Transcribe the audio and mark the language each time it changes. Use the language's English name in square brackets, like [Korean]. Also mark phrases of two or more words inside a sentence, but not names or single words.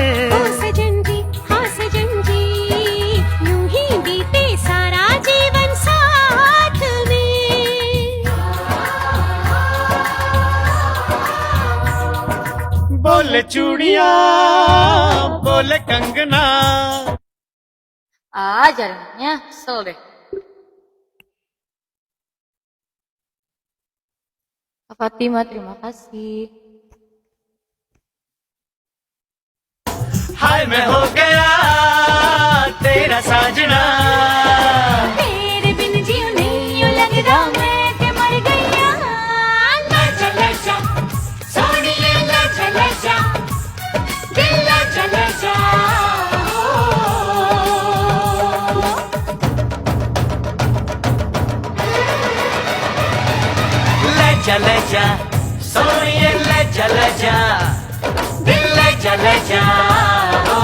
[Hindi] ओ सजन जी हाँ सजन जी, यूं ही बीते सारा जीवन साथ में। बोले चूड़िया बोले कंगना, [Indonesian] Ah jalannya kesel deh. Kak Fatima terima kasih. [Hindi] हाय मैं हो गया तेरा साजना, तेरे बिन जियो नहीं यूं लगता मैं ते मर गया। लजा लजा सोनिए लजा लजा, दिल लजा लजा लजा लजा सोनिए लजा लजा, दिल लजा लजा हो।